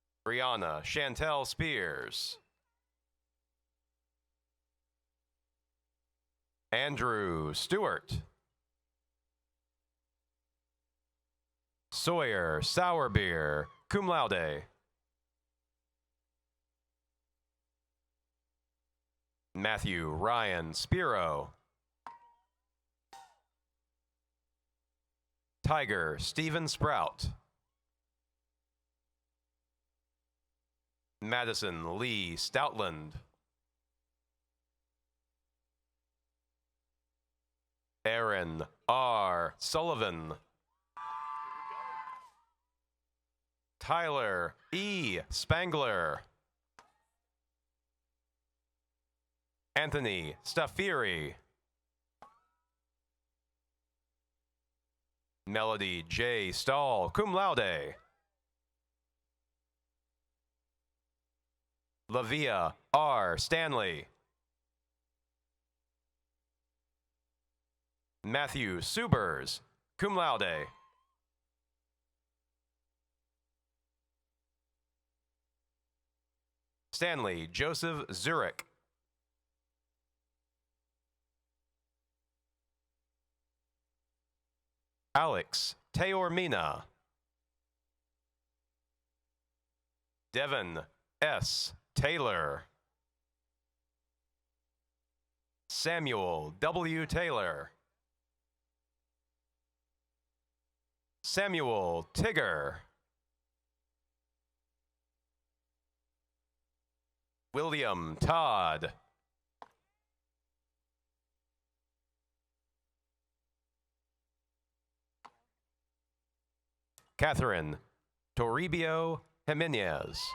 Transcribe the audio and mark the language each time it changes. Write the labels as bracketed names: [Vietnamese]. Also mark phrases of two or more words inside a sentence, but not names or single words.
[English] Brianna Chantel Spears. Andrew Stewart. Sawyer Sourbeer, [Latin] cum laude. [English] Matthew Ryan Spiro. Tiger Stephen Sprout. Madison Lee Stoutland. Aaron R. Sullivan. Tyler E. Spangler. Anthony Staffiri. Melody J. Stahl, [Latin] cum laude. [English] Lavia R. Stanley. Matthew Subers, [Latin] cum laude. [English] Stanley Joseph Zurich. Alex Taormina. Devin S. Taylor. Samuel W. Taylor. Samuel Tigger. William Todd. Catherine Toribio Jimenez.